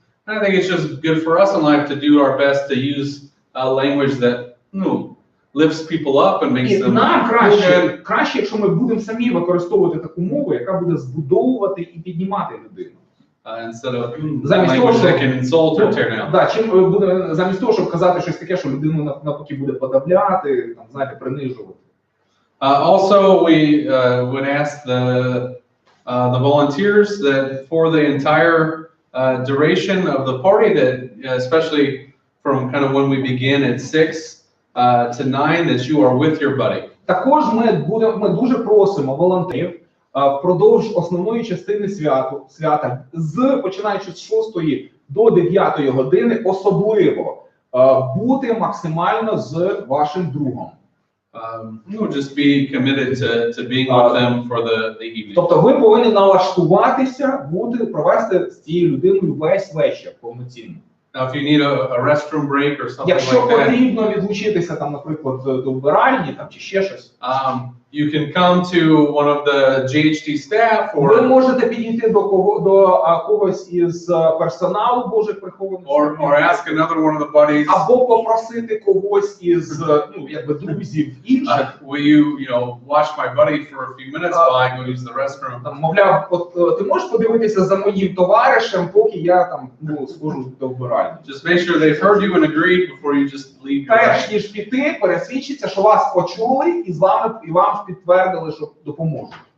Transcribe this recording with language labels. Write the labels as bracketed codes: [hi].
[en] I think it's just good for us in life to do our best to use language that lifts people up and makes [uk] І [en] them. [uk] нам краще, якщо ми будемо самі використовувати таку мову, яка буде збудовувати і піднімати людину. [en] Instead of [uk] Замість того, [en] language that can insult or tear down. [uk] Да, замість того, щоб казати щось таке, що людину навпаки буде подавляти, там, знаєте, принижувати. [en] Also, we would ask the volunteers that for the entire duration of the party, that especially from kind of when we begin at 6 to 9, that you are with your buddy. [uk] Також ми дуже просимо волонтерів впродовж основної частини свята, починаючи з 6 до 9 години, особливо бути максимально з вашим другом. [en] Just be committed to being with them for the evening. [uk] Тобто ви повинні налаштуватися, провести з цією людиною весь вечір повноцінно. [en] Now, if you need a restroom break or something [uk] Якщо [en] like that, [uk] потрібно відлучитися, там, наприклад, до вбиральні там, чи ще щось, [en] you can come to one of the GHD staff [uk] ви [en] or [uk] можете підійти до когось із персоналу Божих прихованих, [en] or ask another one of the buddies. [uk] або попросити когось із друзів інших. [en] Will you watch my buddy for a few minutes while I go use the restroom? [uk] Там, мовляв, ти можеш подивитися за моїм товаришем, поки я там схожу до вбиральні. [en] Just make sure they've heard you and agreed before you just leave. [uk] Перш ніж піти, пересвідчиться, що вас почули і вам підтвердили, що допоможуть.